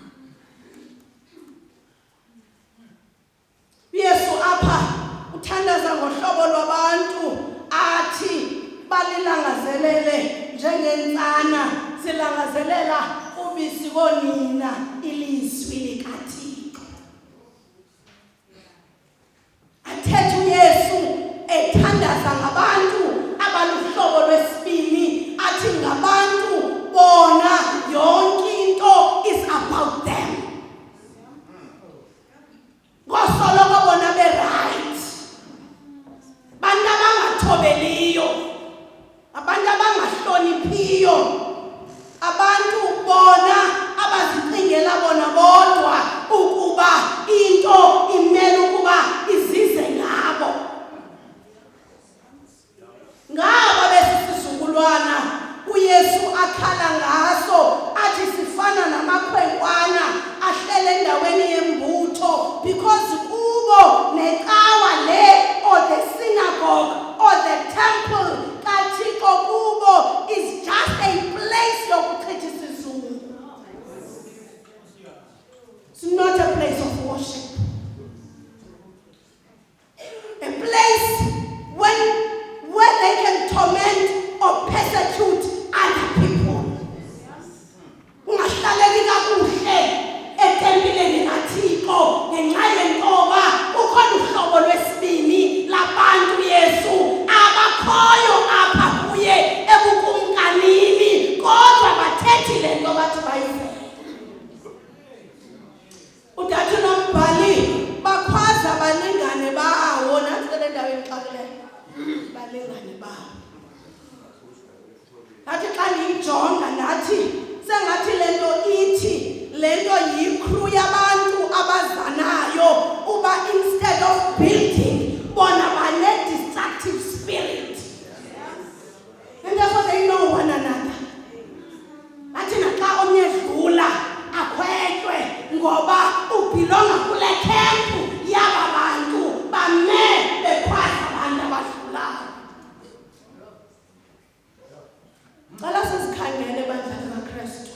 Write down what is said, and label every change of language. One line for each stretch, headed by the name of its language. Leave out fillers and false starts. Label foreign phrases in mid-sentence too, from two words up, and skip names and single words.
Xhosa: Yesu apha uthandaza ngohlobo lwabantu athi balilangazelele njengentsana silangazelela ubisi konina ilizwi likaThixo. Athethe uYesu ethandaza ngabantu abaluhlobo lwesibini athi ngabantu bona yonke into
English: is about them.
Xhosa: Ngosoloko bona be-right, abantu abangathobeliyo, abantu abangahloniphiyo, abantu bona abazicingela bona bodwa ukuba into imele ukuba izize ngabo. Ngabo besisizukulwana uYesu akhala ngaso athi sifana namakhwenkwana ahlele endaweni yembutho, because kubo necawa le
English: or the synagogue or the temple
Xhosa: kaThixo kubo
English: is just a place
Xhosa: yokuchitha isizungu.
English: It's not a place of worship. A place where they can torment or persecute other people.
Xhosa: Ungahlaleki kakuhle etempileni kaThixo ngenxa yentoba ukhona uhlobo lwesibini labantu Yesu abakhoyo apha kuye ebukumkanini, kodwa bathethi le nto bathi bayivele. Udathi nombhali bakhwaza balingane bawo, nathi le ndawo exakileyo, balingane bawo. Nathi xa ndiyijonga nathi sengathi le nto ithi le nto yikru yabantu abazanayo uba
English: instead of building
Xhosa: bona bane-
English: destructive spirit. And therefore they know one another.
Xhosa: Nathi naxa omnye edlula akhwetywe ngoba ubhilonga kule kempu yaba bantu bame bekhwaza abantu abadlulayo. Cela sizikhangele bandla likaKristu.